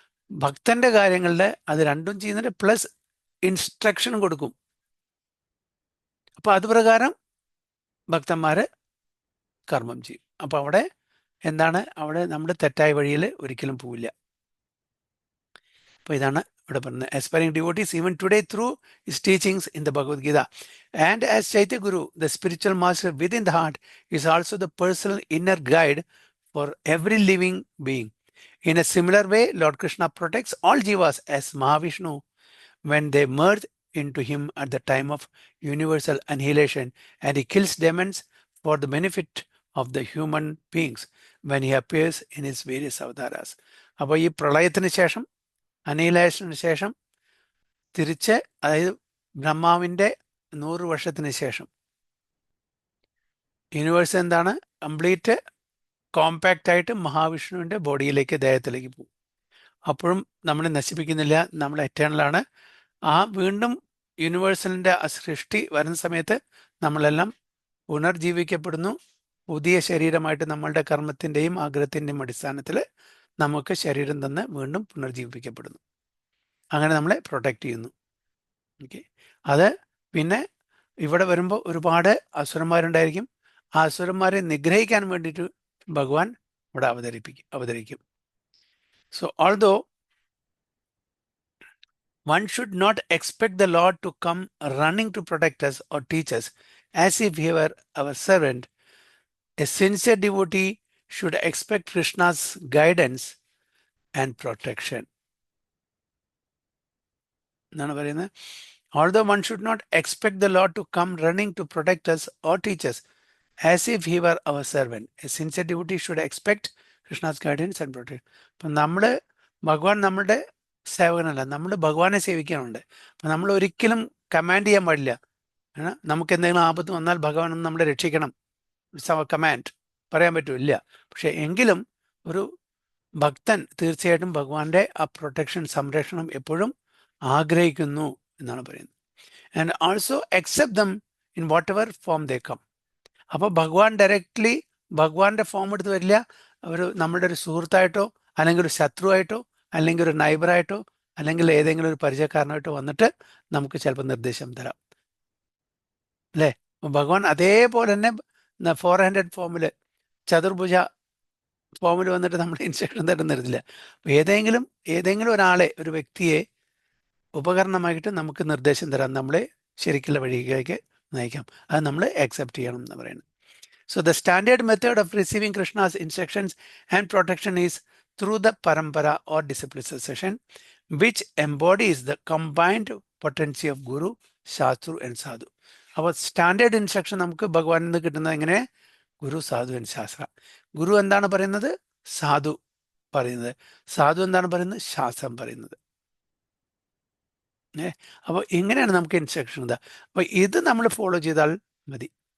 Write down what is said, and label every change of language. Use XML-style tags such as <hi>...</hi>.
<ml>ഭക്തന്റെ കാര്യങ്ങളിൽ അത് രണ്ടും ചെയ്യുന്നുണ്ട്, പ്ലസ് ഇൻസ്ട്രക്ഷനും കൊടുക്കും. അപ്പൊ അത് പ്രകാരം ഭക്തന്മാര് കർമ്മം ചെയ്യും. അപ്പൊ അവിടെ എന്താണ്? അവിടെ നമ്മുടെ തെറ്റായ വഴിയിൽ ഒരിക്കലും പോവില്ല. അപ്പൊ ഇതാണ് ഇവിടെ പറയുന്നത്.</ml> <en>Aspiring devotees even today through his teachings in the Bhagavad Gita and as Chaitya Guru, the spiritual master within the heart, is also the personal inner guide for every living being. In a similar way, Lord Krishna protects all jivas as Mahavishnu when they merge into him at the time of universal annihilation, and he kills demons for the benefit of the human beings when he appears in his various avataras.</en> <ml>അപ്പോൾ ഈ പ്രളയത്തിന് ശേഷം, അനിഹിലേഷന് ശേഷം തിരിച്ച്, അതായത് ബ്രഹ്മാവിന്റെ 100 വർഷത്തിന് ശേഷം യൂണിവേഴ്സ് എന്താണ്? കംപ്ലീറ്റ് കോമ്പാക്റ്റ് ആയിട്ട് മഹാവിഷ്ണുവിന്റെ ബോഡിയിലേക്ക്, ദേഹത്തിലേക്ക് പോകും. അപ്പോഴും നമ്മൾ നശിപ്പിക്കുന്നില്ല, നമ്മൾ എറ്റേണലാണ്. ആ വീണ്ടും യൂണിവേഴ്സലിന്റെ ആ സൃഷ്ടി വരുന്ന സമയത്ത് നമ്മളെല്ലാം പുനർജീവിക്കപ്പെടുന്നു. പുതിയ ശരീരമായിട്ട് നമ്മളുടെ കർമ്മത്തിന്റെയും ആഗ്രഹത്തിന്റെയും അടിസ്ഥാനത്തിൽ നമുക്ക് ശരീരം തന്ന് വീണ്ടും പുനർജീവിപ്പിക്കപ്പെടുന്നു. അങ്ങനെ നമ്മളെ പ്രൊട്ടക്ട് ചെയ്യുന്നു. ഓക്കെ, അത് പിന്നെ ഇവിടെ വരുമ്പോൾ ഒരുപാട് അസുരന്മാരുണ്ടായിരിക്കും. ആ അസുരന്മാരെ നിഗ്രഹിക്കാൻ വേണ്ടിയിട്ട് ഭഗവാൻ ഇവിടെ അവതരിക്കും.</ml> <en>So although one should not expect the Lord to come running to protect us or teach us as if he were our servant. A sincere devotee should expect Krishna's guidance and protection. Although one should not expect the Lord to come running to protect us or teach us as if he were our servant. A sincere devotee should expect Krishna's guidance and protection.</en> <ml>അപ്പം നമ്മൾ ഭഗവാൻ നമ്മളുടെ സേവകനല്ല, നമ്മൾ ഭഗവാനെ സേവിക്കാനുണ്ട്. അപ്പം നമ്മൾ ഒരിക്കലും command ചെയ്യാൻ പാടില്ല. നമുക്ക് എന്തെങ്കിലും ആപത്ത് വന്നാൽ ഭഗവാൻ ഒന്ന് നമ്മളെ രക്ഷിക്കണം,</ml> <en>it's our command,</en> <ml>പറയാൻ പറ്റില്ല. പക്ഷെ എങ്കിലും ഒരു ഭക്തൻ തീർച്ചയായിട്ടും ഭഗവാന്റെ ആ പ്രൊട്ടക്ഷൻ, സംരക്ഷണം എപ്പോഴും ആഗ്രഹിക്കുന്നു എന്നാണ് പറയുന്നത്.</ml> <en>And also accept them in whatever form they come.</en> <ml>അപ്പോൾ ഭഗവാൻ ഡയറക്റ്റ്ലി ഭഗവാന്റെ ഫോം എടുത്ത് വരില്ല. നമ്മുടെ ഒരു സുഹൃത്തായിട്ടോ അല്ലെങ്കിൽ ഒരു ശത്രുവായിട്ടോ അല്ലെങ്കിൽ ഒരു നൈബറായിട്ടോ അല്ലെങ്കിൽ ഏതെങ്കിലും ഒരു പരിചയക്കാരനായിട്ടോ വന്നിട്ട് നമുക്ക് ചിലപ്പോൾ നിർദ്ദേശം തരാം, അല്ലേ? ഭഗവാൻ അതേപോലെ തന്നെ 400 ഫോമില്, ചതുർഭുജ ഫോമിൽ വന്നിട്ട് നമ്മൾ ഇൻസ്ട്രക്ഷൻ തരുന്നില്ല. ഏതെങ്കിലും ഒരാളെ, ഒരു വ്യക്തിയെ ഉപകരണമായിട്ട് നമുക്ക് നിർദ്ദേശം തരാം, നമ്മളെ ശരിക്കുള്ള വഴിയിലേക്ക് നയിക്കാം. അത് നമ്മൾ അക്സെപ്റ്റ് ചെയ്യണം എന്ന് പറയുന്നത്.</ml> <en>So the standard method of receiving Krishna's instructions and protection is through the parampara or disciple succession, which embodies the combined potency of Guru, Shastru and Sadhu.</en> <ml>അപ്പോൾ സ്റ്റാൻഡേർഡ് ഇൻസ്ട്രക്ഷൻ നമുക്ക് ഭഗവാനിൽ നിന്ന് കിട്ടുന്നത് എങ്ങനെ? ഗുരു, സാധു ആൻഡ് ശാസ്ത്ര. ഗുരു എന്താണ് പറയുന്നത്? സാധു പറയുന്നത്. സാധു എന്താണ് പറയുന്നത്? ശാസ്ത്രം പറയുന്നത്. അപ്പോൾ ഇങ്ങനെയാണ് നമുക്ക് ഇൻസ്ട്രക്ഷൻ. അപ്പോൾ ഇത് നമ്മൾ ഫോളോ ചെയ്താൽ മതി.</ml>